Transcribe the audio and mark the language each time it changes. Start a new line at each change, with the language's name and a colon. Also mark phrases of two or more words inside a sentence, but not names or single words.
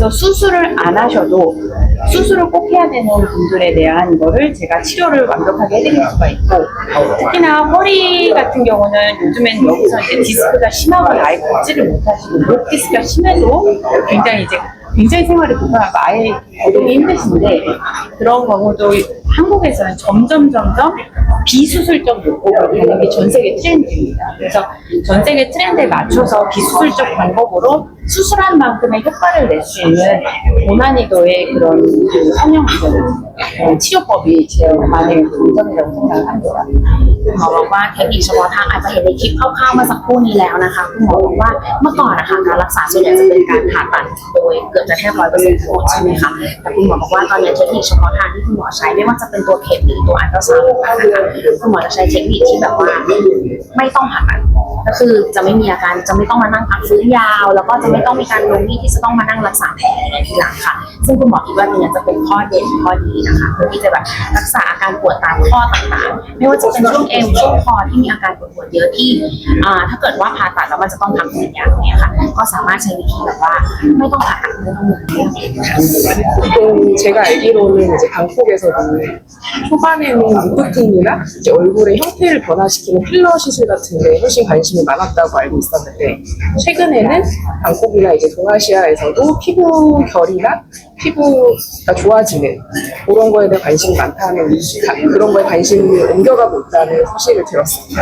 Korean: 그래서 수술을 안 하셔도 수술을 꼭 해야 되는 분들에 대한 거를 제가 치료를 완벽하게 해드릴 수가 있고, 특히나 허리 같은 경우는 요즘엔 여기서 이제 디스크가 심하거나 아예 걷지를 못하시고 목 디스크가 심해도 굉장히 생활이 불편하고 아예 거동이 힘드신데, 그런 경우도 한국에서는 점점 비수술적 요법을 가는 게 전 세계 트렌드입니다. 그래서 전 세계 트렌드에 맞춰서 비수술적 방법으로 수술한 만큼의 효과를 낼 수 있는 고난이도의 그런 성형 치료법이 제일 많은 강점이라고 생각을 합니다.
Thai: คุณหมอบอกว่าเทคนิคเฉพาะทางอาจจะเห็นในคลิปคร่าวๆเมื่อสักครู่นี้แล้วนะคะคุณหมอบอกว่าเมื่อก่อนนะคะการรักษาส่วนใหญ่จะเป็นการผ่าตัดโดยเกือบจะแทบ100%ทั้งหมดใช่ไหมคะ แต่คุณหมอบอกว่าตอนนี้เทคนิคเฉพาะทางที่คุณหมอใช้ไม่ว่าจะเป็นตัวเข็มหรือตัวอัลตราซาวด์นะคะคุณหมอจะใช้เทคนิคที่แบบว่าไม่ต้องผ่าตัด ก็คือจะไม่มีอาการจะไม่ต้องมานั่งพักฟื้นยาวแล้วก็จะไม่ต้องมีการลงที่จะต้องมานั่งรักษาแผลในทีหลังค่ะซึ่งคุณหมอคิดว่าตรงนี้จะเป็นข้อเด่นข้อดีนะคะเพื่อที่จะแบบรักษาอาการปวดตามข้อต่างๆไม่ว่าจะเป็นช่วงเอวช่วงคอที่มีอาการปวดเยอะที่ถ้าเกิดว่าผ่าตัดแล้วมันจะต้องพักฟื้นยาวเนี่ยค่ะก็สามารถใช้วิธีแบบว่าไม่ต้องผ่าตัดไม่ต้องเหมือนเดิมค่ะ
Korean: 보통 제가 알기로는 이제 방콕에서도 초반에는 무드등이나 이제 얼굴의 형태를 변화시키는 필러 시술 같은 데 훨씬 관심이 많았다고 알고 있었는데, 최근에는 방콕이나 이제 동아시아에서도 피부 결이나 피부가 좋아지는 그런 거에 대한 관심이 많다는, 그런 거에 관심을 옮겨가고 있다는 소식을 들었습니다.